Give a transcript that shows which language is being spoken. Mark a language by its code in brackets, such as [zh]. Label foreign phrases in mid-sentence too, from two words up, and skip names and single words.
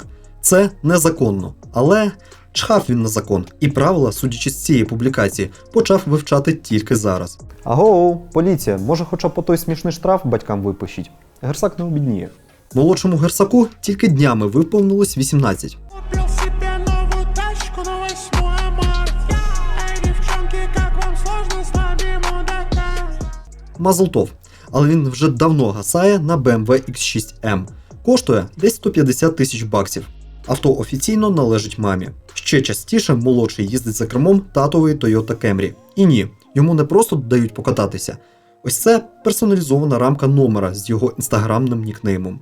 [uk] Це незаконно, але чхав він на закон, і правила, судячи з цієї публікації, почав вивчати тільки зараз. Аго, поліція, може хоча б по той смішний штраф батькам випишіть? Герсак не обідніє. Молодшому Герсаку тільки днями виповнилось 18. [ru] Купил себе новую тачку на 8 марта. Эй, девчонки, как вам сложно с нами, мудаками? [uk] Мазлтов. Але він вже давно гасає на BMW X6M. Коштує десь 150 тисяч баксів. Авто офіційно належить мамі. Ще частіше молодший їздить за кермом татової Toyota Camry. І ні, йому не просто дають покататися. Ось це персоналізована рамка номера з його інстаграмним нікнеймом.